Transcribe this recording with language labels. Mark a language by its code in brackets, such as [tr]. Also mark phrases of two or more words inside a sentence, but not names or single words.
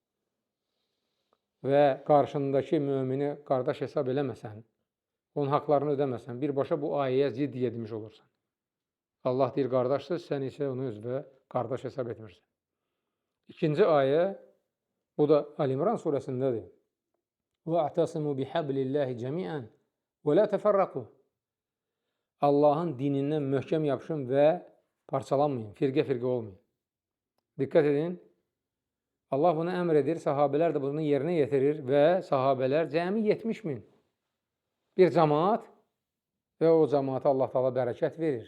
[az] Və qarşındakı mömini qardaş hesab eləməsən, onun haqlarını ödəməsən, birbaşa bu ayəyə zidd edilmiş olursan. Allah deyir qardaşsız, sən isə onu özünə qardaş hesab etmirsən. İkinci ayə, bu da Əl-İmran surəsindədir. [ar] وَاَعْتَصِمُوا بِحَبْلِ اللّٰهِ جَمِيعًا وَلَا تَفَرَّقُوا. [az] Allahın dinindən möhkəm yapışın və parçalanmayın, firqə olmayın. Diqqət edin, Allah bunu əmr edir, sahabələr də bunu yerinə yetirir və sahabələr cəmi 70 min bir cəmaat və o cəmaata Allah Taala bərəkət verir.